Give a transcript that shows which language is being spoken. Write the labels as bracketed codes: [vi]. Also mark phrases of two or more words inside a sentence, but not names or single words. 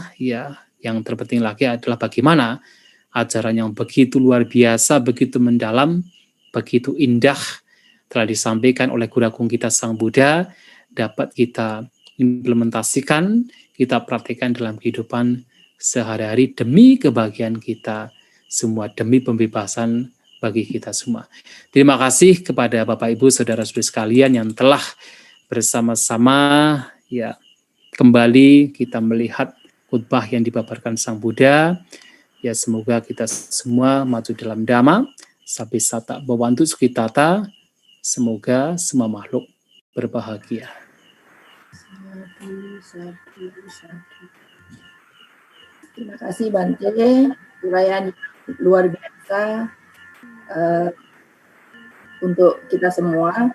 [id] Ya, yang terpenting lagi adalah bagaimana ajaran yang begitu luar biasa, begitu mendalam, begitu indah telah disampaikan oleh Guru Agung kita Sang Buddha dapat kita implementasikan, kita praktikkan dalam kehidupan sehari-hari demi kebahagiaan kita semua, demi pembebasan bagi kita semua. Terima kasih kepada Bapak Ibu Saudara-saudari sekalian yang telah bersama-sama ya kembali kita melihat khutbah yang dipaparkan Sang Buddha. Ya semoga kita semua maju dalam dhamma, [pi] sabbisata bhavantu sukhitata. [id] Semoga semua makhluk berbahagia. Terima kasih Bante, uraian luar biasa untuk kita semua.